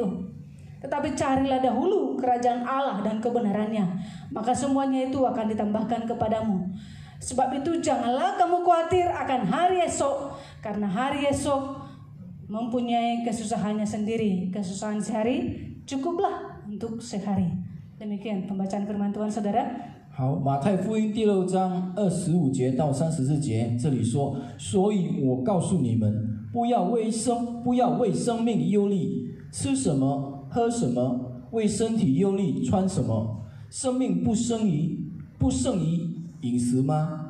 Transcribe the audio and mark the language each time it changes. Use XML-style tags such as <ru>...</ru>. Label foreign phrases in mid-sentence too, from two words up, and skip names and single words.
<id>Tetapi carilah dahulu kerajaan Allah dan kebenarannya, maka semuanya itu akan ditambahkan kepadamu. Sebab itu janganlah kamu khawatir akan hari esok, karena hari esok mempunyai kesusahannya sendiri. Kesusahan sehari cukuplah untuk sehari. Demikian pembacaan firman Tuhan, saudara.</id> <zh>好，马太福音第6章25节到34节，这里说：所以我告诉你们，不要为生命忧虑，吃什么，喝什么；为身体忧虑，穿什么。生命不胜于饮食吗？</zh>